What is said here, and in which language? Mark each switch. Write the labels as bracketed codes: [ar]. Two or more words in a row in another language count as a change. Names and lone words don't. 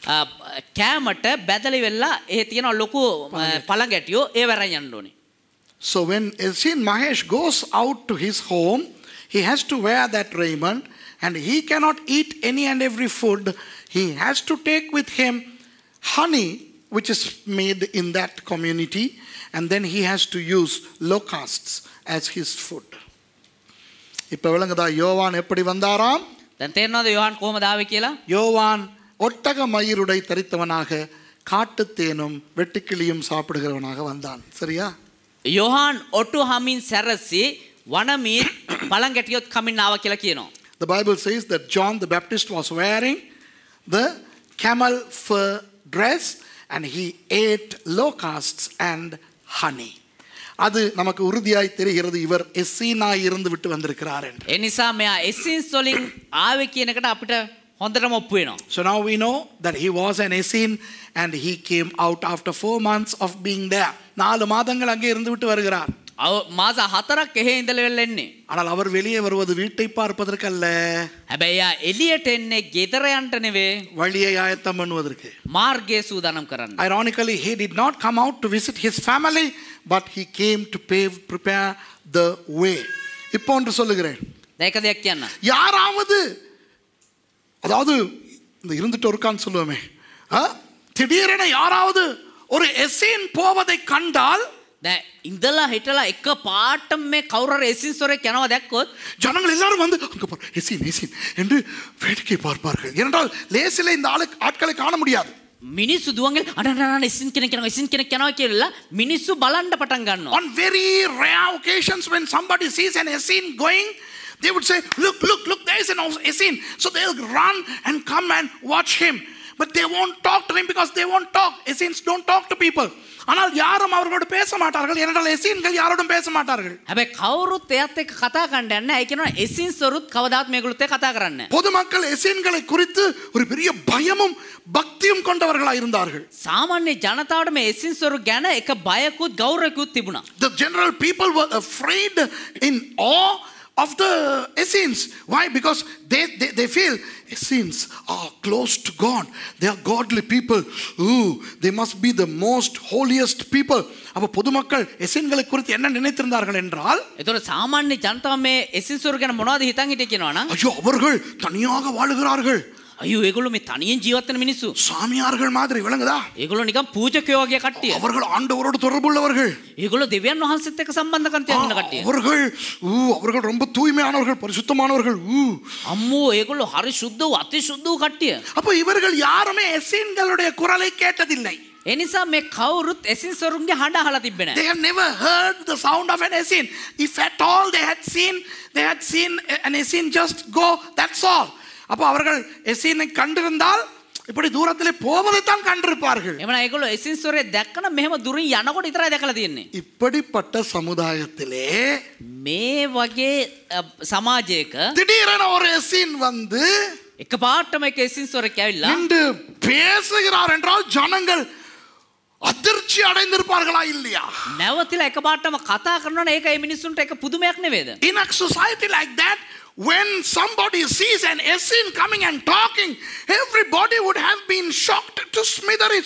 [si] කෑමට බැදලි වෙලා එහෙ තියෙන ලොකු පළඟැටියෝ ඒව අරන් යන්න ඕනේ. [en] So when Essene Mahesh goes out to his home, he has to wear that raiment and he cannot eat any and every food. He has to take with him honey which is made in that community, and then he has to use locusts as his food. [ta] இப்போ விளங்குதா யோவான் எப்படி வந்தாராம்? [si] දැන් තේරෙනවද යෝහන් කොහොමද ආවේ කියලා? [ta] யோவான் ஒட்டக மயிருடை தரித்தவனாக காட்டுத்தேனும் வெட்டுக்கிளியும் சாப்பிடுகிறவனாக வந்தான். சரியா? [si] යෝහන් ඔට්ටු හමින් සැරසි වනමීත් පළඟැටියොත් කමින් ආවා කියලා කියනවා. [en] The Bible says that John the Baptist was wearing the camel fur dress and he ate locusts and honey. [ta] அது நமக்கு உறுதியாய் தெரிகிறது இவர் எஸ்ஸீனாய் இருந்து விட்டு வந்திருக்கிறார் என்று. [si] ඒ නිසා මෙයා එසින්ස් වලින් ආවේ කියන එකට අපිට හොඳටම ඔප්පු වෙනවා. [en] So now we know that he was an Essene and he came out after 4 months of being there. [ta] 4 மாதங்கள் அங்கே இருந்து விட்டு வருகிறார். [si] මාස 4ක් එහෙ ඉඳලා වෙලා එන්නේ. [ta] ஆனால் அவர் வெளியே வருவது வீட்டை பார்ப்பதற்கு அல்ல. [si] හැබැයි යා එළියට එන්නේ ගෙදර යන්න නෙවෙයි. [ta] வழியை ஆயத்தம் பண்ணுவதற்கு. [si] මාර්ගය සූදානම් කරන්න. [en] Ironically, he did not come out to visit his family, but he came to prepare the way. [ta] இப்போ ஒன்று சொல்லுகிறேன். [si] දැන් එක දෙයක් කියන්න. [ta] யாராவது அதாவது இந்த இருந்துட்டு இருக்கான்னு சொல்லுவோமே, திடீரென யாராவது ஒரு எஸ்ஸீன் போவதை கண்டால் [si] දැන් ඉඳලා හිටලා එක පාටම මේ කවුරු හරි එසින්ස් වරේ යනවා දැක්කොත් [ta] ஜனங்கள் எல்லாரும் வந்து அங்க பார் எஸ்ஸீன் எஸ்ஸீன் என்று வேடிக்கை பார்ப்பார்கள். ஏனென்றால் லேசிலே இந்த ஆட்களை காண முடியாது. [si] මිනිස්සු දුවන්ගෙන් අනනන එසින් කෙනෙක් යනවා කියලා මිනිස්සු බලන්න පටන් ගන්නවා. [en] On very rare occasions when somebody sees an Essene going, they would say, look, there is an Essene. So they'll run and come and watch him. But they won't talk to him because they won't talk. Essenes don't talk to people. [ta] ஆனால் யாரும் அவர்களோடு பேச மாட்டார்கள். ஏனென்றால் எஸ்ஸீன்கள் யாரோடும் பேச மாட்டார்கள். [si] හැබැයි කවුරුත් එයත් එක්ක කතා කරන්න යන්නේ නැහැ. ඒ කියනවා එසින්ස් වරුත් කවදාත් මේගොල්ලොත් එක්ක කතා කරන්නේ නැහැ. [ta] பொதுமக்கள் எஸ்ஸீன்களை குறித்து ஒரு பெரிய பயமும் பக்தியும் கொண்டவர்களாக இருந்தார்கள். [si] සාමාන්‍ය ජනතාවට මේ එසින්ස් වරු ගැන එක බයකුත් ගෞරවකුත් තිබුණා. [en] The general people were afraid in awe of the Essenes. Why? Because they feel Essenes are close to God. They are godly people. Ooh, they must be the most holiest people. [ta] அப்ப பொதுமக்கள் எஸ்ஸீன்களை குறித்து என்ன நினைத்திருந்தார்கள் என்றால், [si] ඒතකොට සාමාන්‍ය ජනතාව මේ එසින්ස් වරු ගැන මොනවද හිතන් හිටියේ කියනවා නම් [ta] ஐயோ அவர்கள் தனியாக வாழுகிறார்கள். [si] අයියෝ ඒගොල්ලෝ මේ තනියෙන් ජීවත් වෙන මිනිස්සු. [ta] சாமியார்கள் மாதிரி விளங்குதா? [si] ඒගොල්ලෝ නිකන් පූජකයෝ වගේ කට්ටිය. [ta] அவர்கள் ஆண்டவரோடு தொடர்புள்ளவர்கள். [si] ඒගොල්ලෝ දෙවියන් වහන්සේත් එක්ක සම්බන්ධකම් තියෙන කට්ටිය. [ta] அவர்கள் ரொம்ப தூய்மையானவர்கள், பரிசுத்தமானவர்கள். [si] අම්මෝ ඒගොල්ලෝ හරි සුද්ධ වූ අති සුද්ධ වූ කට්ටිය. [ta] அப்ப இவர்கள் யாருமே எஸ்ஸீன்களுடைய குரலை கேட்டதில்லை. [si] ඒ නිසා මේ කවුරුත් එසින්ස් වරුන්ගේ හඬ අහලා තිබ්බේ නැහැ. [en] They have never heard the sound of an Essene. If at all they had seen an Essene just go, that's all. [ta] அப்போ அவர்கள் எஸ்ஸீனை கண்டிருந்தால் இப்படி தூரத்திலே போவதை தான் கண்டிருப்பார்கள். [si] එමනම් ඒගොල්ලෝ එසින්ස් වරේ දැක්කම මෙහෙම දුරින් යනකොට විතරයි දැකලා තියෙන්නේ. [ta] இப்படிப்பட்ட சமுதாயத்திலே [si] මේ වගේ සමාජයක [ta] திடீரென ஒரு எஸ்ஸீன் வந்து [si] එකපාරටම එක එසින්සොරෙක් ඇවිල්ලා [ta] என்று பேசுகிறார் என்றால் ஜனங்கள் அதிர்ச்சி அடைந்திருப்பார்களா இல்லையா? [si] නැවතිලා එකපාරටම කතා කරනවනේ ඒක ඒ මිනිස්සුන්ට එක පුදුමයක් නෙවෙයිද? [en] In a society like that, when somebody sees an Essene coming and talking, everybody would have been shocked to smithereens.